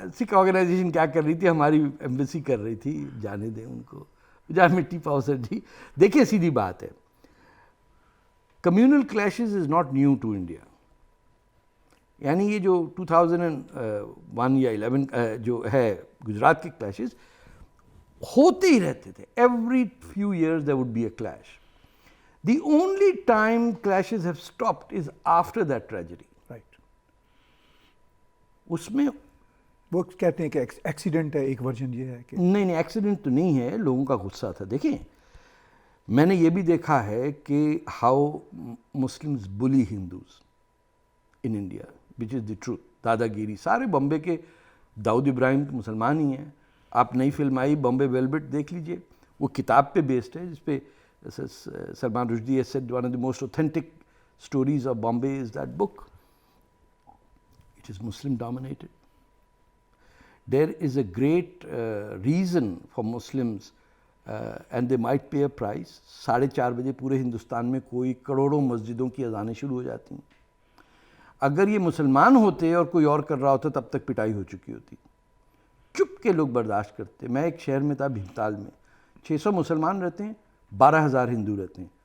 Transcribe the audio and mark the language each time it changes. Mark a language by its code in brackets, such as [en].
[ur] سکھ organization کیا کر رہی تھی؟ ہماری ایمبیسی کر رہی تھی. جانے دیں ان کو، [pa] جا مٹی پاؤ سر جی. [ur] دیکھیے سیدھی بات ہے، [en] Communal clashes is not new to India. [ur] یعنی یہ جو 2001 یا 11 جو ہے گجرات کے کلیشز ہوتے ہی رہتے تھے. [en] Every few years there would be a clash. The only time clashes have stopped is after that tragedy. Right. [ur] اس میں وہ کہتے ہیں کہ ایکسیڈنٹ ہے. ایک ورژن یہ ہے کہ نہیں ایکسیڈنٹ تو نہیں ہے، لوگوں کا غصہ تھا. دیکھیں، میں نے یہ بھی دیکھا ہے کہ [en] How Muslims bully Hindus in India, which is the truth. [ur] دادا گیری، سارے بمبے کے داؤد ابراہیم مسلمان ہی ہیں. آپ نئی فلم آئی بمبے ویلویٹ دیکھ لیجئے، وہ کتاب پہ بیسڈ ہے جس پہ Salman Rushdie [en] has said one of the most authentic stories of Bombay is that book. It is Muslim dominated. There is a great reason for Muslims and they might pay a price. [ur] 4:30 بجے پورے ہندوستان میں کوئی کروڑوں مسجدوں کی اذانیں شروع ہو جاتی ہیں. اگر یہ مسلمان ہوتے اور کوئی اور کر رہا ہوتا تب تک پٹائی ہو چکی ہوتی. چپ کے لوگ برداشت کرتے. میں ایک شہر میں تھا بھیمتال میں، 600 مسلمان رہتے ہیں، 12,000 ہندو رہتے ہیں.